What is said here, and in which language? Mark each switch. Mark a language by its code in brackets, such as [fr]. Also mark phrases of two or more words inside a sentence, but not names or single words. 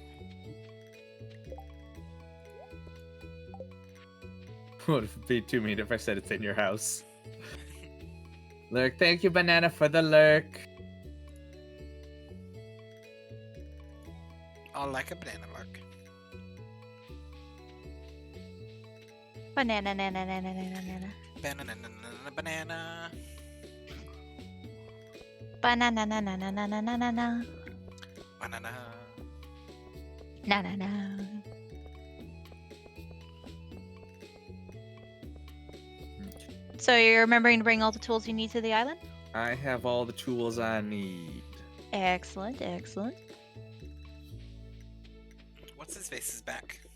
[en] Would it be too mean if I said it's in your house? Lurk, thank you, Banana, for the lurk. Oh, like a banana lark. Banana, banana, banana, banana, Banana, banana. banana, na na na na na na na na Banana. na na na. So you're remembering to bring all the tools you need to the island? I have all the tools I need. Excellent, excellent. What's his face is back?